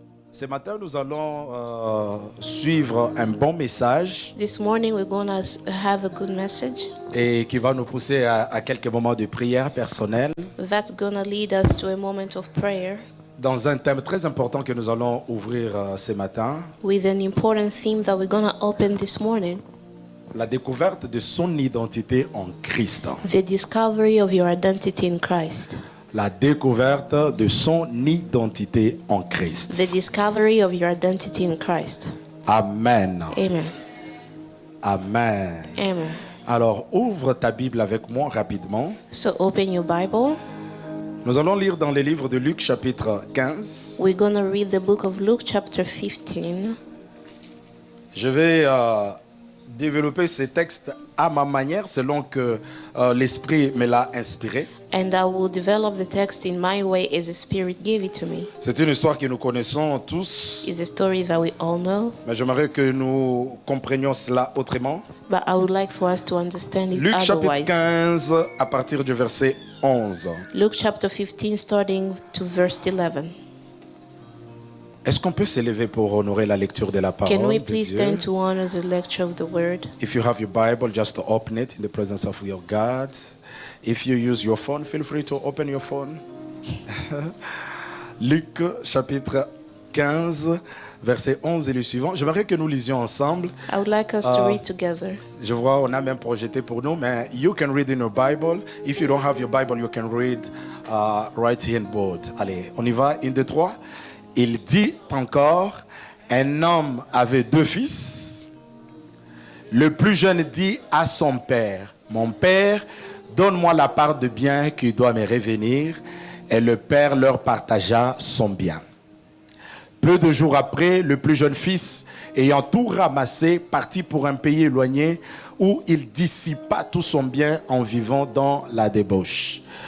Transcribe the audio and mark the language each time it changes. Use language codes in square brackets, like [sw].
[fr] Ce matin, nous allons suivre un bon message [en] This morning we're going to have a good message [fr] et qui va nous pousser à quelques moments de prière personnelle [en] that's going to lead us to a moment of prayer [fr] dans un thème très important que nous allons ouvrir ce matin. [en] with an important theme that we're going to open this morning. [fr] La découverte de son identité en Christ. [en] The discovery of your identity in Christ. [fr] La découverte de son identité en Christ. [en] The discovery of your identity in Christ. Amen. Amen. Amen. Amen. [fr] Alors, ouvre ta Bible avec moi rapidement. [en] So open your Bible. [fr] Nous allons lire dans les livres de Luc chapitre 15. [en] We're going to read the book of Luke chapter 15. [fr] Je vais développer ces textes à ma manière selon que l'Esprit me l'a inspiré. [en] And I will develop the text in my way as the Spirit gave it to me. [fr] C'est une histoire que nous connaissons tous, [en] It's a story that we all know, [fr] mais j'aimerais que nous comprenions cela autrement. [en] but I would like for us to understand it [fr] Luc chapitre [en] otherwise. [fr] 15 à partir du verset 11. [en] Luke chapter 15 starting to verse 11. [fr] Est-ce qu'on peut s'élever pour honorer la lecture de la parole [en] Can we [fr] de [en] please [fr] Dieu? [en] stand to honor the lecture of the word? If you have your Bible, just open it in the presence of your God. If you use your phone, feel free to open your phone. [fr] Luc chapitre 15, verset 11 et le suivant. J'aimerais que nous lisions ensemble. [en] I would like us to read together. [fr] Je vois, on a même projeté pour nous, mais [en] you can read in your Bible. If you don't have your Bible, you can read right here in bold. [fr] Allez, on y va. 1, 2, 3. Il dit encore, un homme avait 2 fils. Le plus jeune dit à son père, mon père, donne-moi la part de bien qui doit me revenir. Et le père leur partagea son bien. Peu de jours après, le plus jeune fils, ayant tout ramassé, partit pour un pays éloigné où il dissipa tout son bien en vivant dans la débauche.